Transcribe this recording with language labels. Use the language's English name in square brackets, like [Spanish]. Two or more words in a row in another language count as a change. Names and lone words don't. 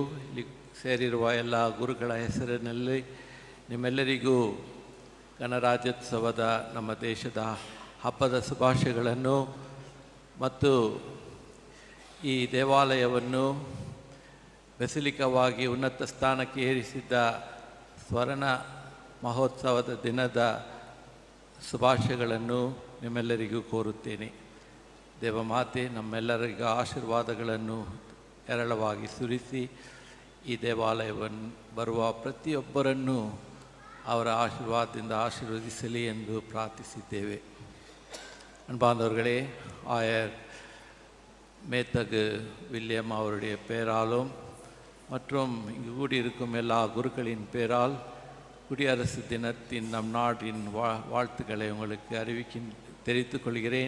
[Kannada] ಇಲ್ಲಿ ಸೇರಿರುವ ಎಲ್ಲ ಗುರುಗಳ ಹೆಸರಿನಲ್ಲಿ ನಿಮ್ಮೆಲ್ಲರಿಗೂ ಗಣರಾಜ್ಯೋತ್ಸವದ ನಮ್ಮ ದೇಶದ ಹಬ್ಬದ ಶುಭಾಶಯಗಳನ್ನು ಮತ್ತು ಈ ದೇವಾಲಯವನ್ನು ಬೆಸಿಲಿಕವಾಗಿ ಉನ್ನತ ಸ್ಥಾನಕ್ಕೆ ಏರಿಸಿದ್ದ ಸ್ವರ್ಣ ಮಹೋತ್ಸವದ ದಿನದ ಶುಭಾಶಯಗಳನ್ನು ನಿಮ್ಮೆಲ್ಲರಿಗೂ ಕೋರುತ್ತೇನೆ. ದೇವಮಾತೆ ನಮ್ಮೆಲ್ಲರಿಗೂ ಆಶೀರ್ವಾದಗಳನ್ನು ಹೇರಳವಾಗಿ ಸುರಿಸಿ ಈ ದೇವಾಲಯವನ್ನು ಬರುವ ಪ್ರತಿಯೊಬ್ಬರನ್ನು ಅವರ ಆಶೀರ್ವಾದದಿಂದ ಆಶೀರ್ವದಿಸಲಿ ಎಂದು ಪ್ರಾರ್ಥಿಸಿದ್ದೇವೆ. [Tamil] அன்பார்ந்தவர்களே, ஆயர் மேத்தகு வில்லியம் அவருடைய பேராலும் மற்றும் இங்கு கூடியிருக்கும் எல்லா குருக்களின் பேரால் குடியரசு தினத்தின் நம் நாட்டின் வாழ்த்துக்களை உங்களுக்கு தெரிவித்துக் கொள்கிறேன்.